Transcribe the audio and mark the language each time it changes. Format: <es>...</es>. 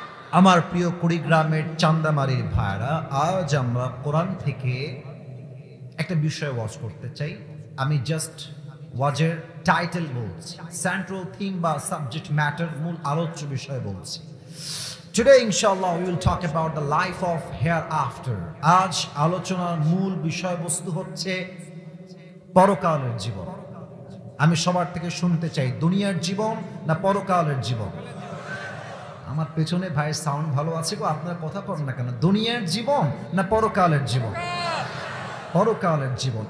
<bn>আমার প্রিয় কুড়িগ্রামের চান্দামারির ভাইরা, আজ আমরা কোরআন থেকে একটা বিষয় ওয়াজ করতে চাই। আমি জাস্ট ওয়াজের টাইটেল বলছি,</bn> <en>central theme</en> <bn>বা</bn> <en>subject matter,</en> <bn>মূল আলোচ্য বিষয় বলছি।</bn> <en>Today inshallah we will talk about the life of hereafter.</en> <bn>আজ আলোচনার মূল বিষয়বস্তু হচ্ছে পরকালের জীবন। আমি সবার থেকে শুনতে চাই, দুনিয়ার জীবন না পরকালের জীবন? আমার পেছনে ভাইয়ের সাউন্ড ভালো আছে গো, আপনারা কথা বলেন না কেন? দুনিয়ার জীবন না পরকালের জীবন? পরকালের জীবন।</bn>